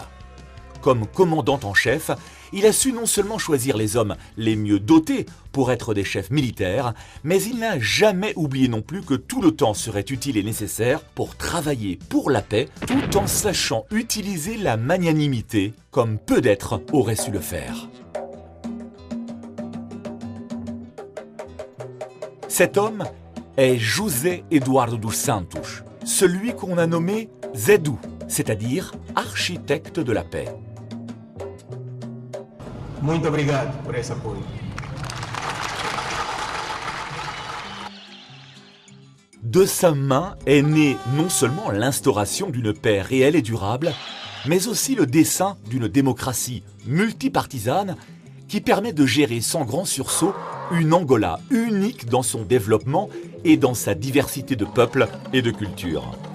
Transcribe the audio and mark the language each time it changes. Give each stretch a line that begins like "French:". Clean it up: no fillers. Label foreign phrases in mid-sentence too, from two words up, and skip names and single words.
French: Comme commandant en chef, il a su non seulement choisir les hommes les mieux dotés pour être des chefs militaires, mais il n'a jamais oublié non plus que tout le temps serait utile et nécessaire pour travailler pour la paix, tout en sachant utiliser la magnanimité comme peu d'êtres auraient su le faire. Cet homme est José Eduardo dos Santos, celui qu'on a nommé Zédou, c'est-à-dire architecte de la paix.
Portuguese: Muito obrigado por esse apoio.
French: De sa main est née non seulement l'instauration d'une paix réelle et durable, mais aussi le dessein d'une démocratie multipartisane qui permet de gérer sans grand sursaut une Angola unique dans son développement et dans sa diversité de peuples et de cultures.